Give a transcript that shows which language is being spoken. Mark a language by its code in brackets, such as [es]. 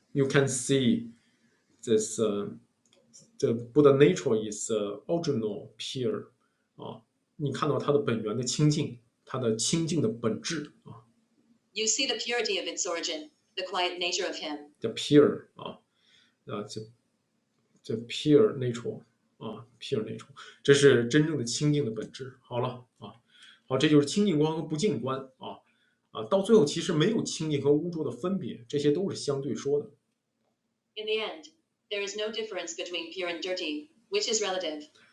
[en] You can see this the Buddha nature is original pure 啊， [zh] 你看到它的本源的清净，它的清净的本质啊。 [en] You see the purity of its origin, the quiet nature of him. The pure 啊the pure nature 啊 pure nature， [zh] 这是真正的清净的本质。好了啊，好，这就是清净观和不净观啊，到最后其实没有清净和污浊的分别，这些都是相对说的。 [en] In the end, there is no difference between pure and dirty, which is relative.